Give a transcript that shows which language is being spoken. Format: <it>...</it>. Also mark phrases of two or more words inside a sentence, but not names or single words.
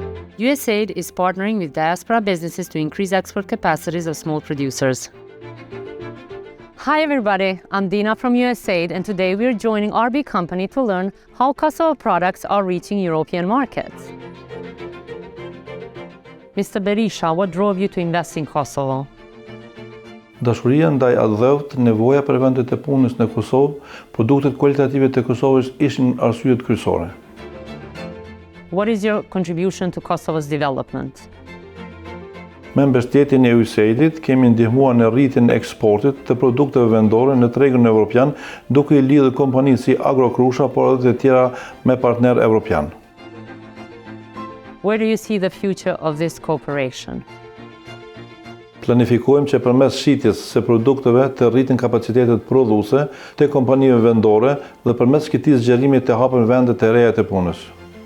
<en>USAID is partnering with diaspora businesses to increase export capacities of small producers. Hi everybody, I'm Dina from USAID, and today we're joining RB Company to learn how Kosovo products are reaching European markets. Mr. Berisha, what drove you to invest in Kosovo?</en> <sq>Dashuria ndaj adhëvt, nevoja për vendet e punës në Kosovë, produktet kualitative të Kosovës ishin arsyet kryesore.</sq> <en>What is your contribution to Kosovo's development?</en> <sq>Me mbështetjen e USAID-it kemi ndihmuar në rritjen e eksportit të produkteve vendore në tregun evropian, duke i lidhur kompanitë si Agrokrusha, por edhe të tjera me partner evropian.</sq> <en>Where do you see the future of this cooperation?</en> <sq>Planifikojmë që përmes shitjes së produkteve të rritin kapacitetet prodhuese të kompanive vendore dhe përmes këtij zgjerimit të hapen vende të reja të punës.</sq>